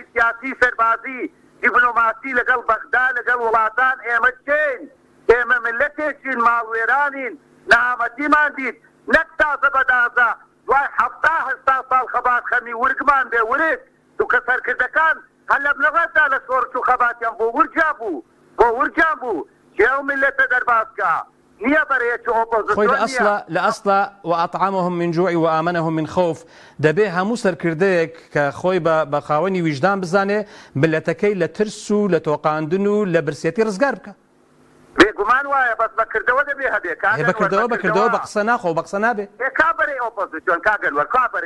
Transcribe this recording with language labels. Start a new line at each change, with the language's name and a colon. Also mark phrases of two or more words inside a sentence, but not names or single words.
Central Kurdish: سیاسی سەربازی دیپلۆماسی لەگەڵ بەغدا لەگەڵ وڵاتان ئێمە چین ئێمە ملەتێکین ماڵوێرانین نەهامەتیمان دیت نەک تازە بەدازە دوای 70 ساڵ خەبات خەمی ورگمان بێ ورگ دووکە سەرکردەکان هەر لە بنەغەتدا لە شۆڕش و خەباتیان بۆ ورجا بوو جێو ملەتە دەرباسکە نییە بەرەیەکی ئۆپۆزیسیۆن لە ئەسڵا
Arabic: وأطعمهم من جوع وآمنهم من خوف
Central Kurdish: دەبێ هەموو سەرکردەیەک کە خۆی بە خاوەنی ویژدان بزانێ ملەتەکەی لە ترس و لە تۆقاندن و لە برسێتی ڕزگار بکە بێگومان وایە بەس بەکردەوە دەبێ هەبێ بەکردەوە بە قسە ناخۆ بە قسە نابێ کا بەرەی ئۆپۆزیسیۆن کاگەنوەر کا بەرەی